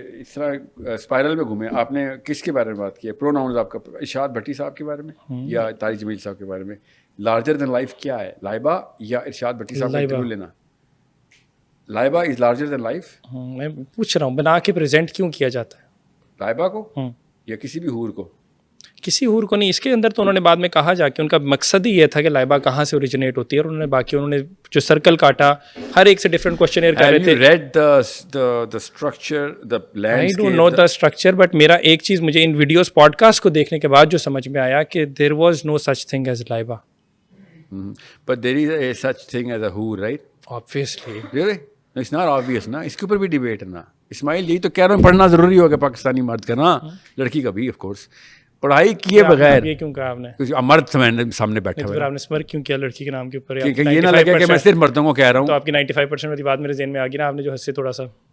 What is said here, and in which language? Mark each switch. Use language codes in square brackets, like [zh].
[ur] اس طرح اسپائرل میں گھومے. آپ نے کس کے بارے میں بات کی ہے؟ پروناؤنز آپ کا ارشاد بھٹی صاحب کے بارے میں یا طارق جمیل صاحب کے بارے میں؟ [en] larger than life [ur] کیا ہے, لائبہ یا ارشاد بھٹی صاحب کا انٹرویو لینا؟ Laiba [en] Is larger than life. [ur] میں پوچھ رہا ہوں بنا کے پریزنٹ کیوں کیا جاتا ہے لائبہ کو یا کسی بھی حور کو؟ کسی حور کو نہیں. اس کے اندر تو انہوں نے بعد میں کہا جا کے ان کا مقصد ہی یہ تھا کہ لائبہ کہاں سے اوریجنیٹ ہوتی ہے, اور انہوں نے باقی انہوں نے جو سرکل کاٹا ہر ایک سے ڈفرینٹ کوشچنیر کر رہے تھے. [en] read the structure, the landscape? I don't know the structure, but [ur] میرا ایک چیز مجھے ان ویڈیوز پوڈ کاسٹ کو دیکھنے کے بعد جو سمجھ میں آیا کہ [en] there was no such thing as [ur] Laiba. [en] But there is a such thing as a hoor, right? Obviously. Really? No, it's not obvious [ur] نا. اس کے اوپر بھی ڈیبیٹ ہے نا. اسماعیل یہی تو کہہ رہا ہوں پڑھنا ضروری ہوگا پاکستانی مرد کا نا, لڑکی کا بھی [en] Of course. [ur] پڑھائی کیے بغیر یہ کیوں کہا آپ نے مرد سامنے بیٹھا ہوا ہے, آپ نے اسمر کیوں کیا لڑکی کے نام کے اوپر؟ کہ یہ نہ لگے کہ میں صرف مردوں کو کہہ رہا ہوں. تو آپ کی 95% والی بات میرے ذہن میں آ گئی نا, آپ نے جو ہنسے تھوڑا سا.